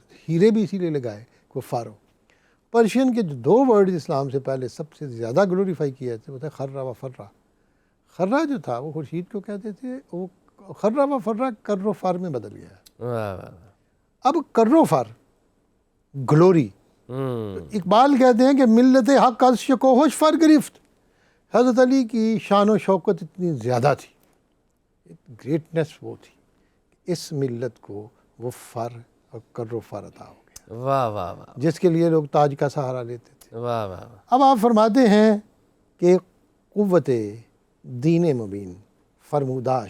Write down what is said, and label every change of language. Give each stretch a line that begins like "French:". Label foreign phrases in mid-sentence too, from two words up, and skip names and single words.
Urdu: ہیرے بھی اسی لیے لگائے کہ وہ فر ہو. پرشین کے جو 2 ورڈ اسلام سے پہلے سب سے زیادہ گلوریفائی کیے تھے وہ تھے خرہ و فرہ. خرہ جو تھا وہ خورشید کو کہتے تھے، وہ خرہ و فرہ کر و فر میں بدل گیا. واہ واہ واہ. اب کر و فر گلوری. اقبال کہتے ہیں کہ
Persian: ملت حق از شکوہش فر گرفت.
Urdu: حضرت علی کی شان و شوکت اتنی زیادہ تھی، گریٹنس وہ تھی، اس ملت کو وہ فر اور کر و فر عطا ہو گیا، واہ واہ واہ جس کے لیے لوگ تاج کا سہارا لیتے تھے. واہ واہ. اب آپ فرماتے ہیں کہ
Persian: قوت دین مبین فرموداش